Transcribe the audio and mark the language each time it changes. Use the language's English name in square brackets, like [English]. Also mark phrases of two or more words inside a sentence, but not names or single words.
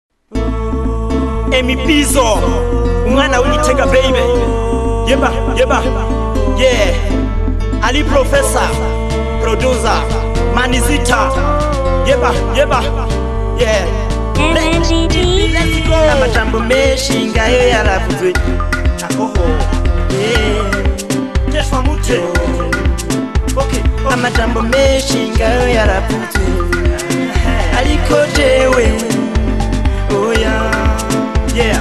[Rundi] Emi Pizzo, umwana w'Igitega baby. Yeba, yeah. Ali Professor, producer, Manizita. [English] Yeba, yeah. Let's go. [Rundi] Amajambo menshi ngayo yaravuzwe. Akoho, yeah. Teshwa mute. [English] Okay. [Rundi] Amajambo menshi ngayo yaravuzwe. Aliko jewe, [English] oh yeah.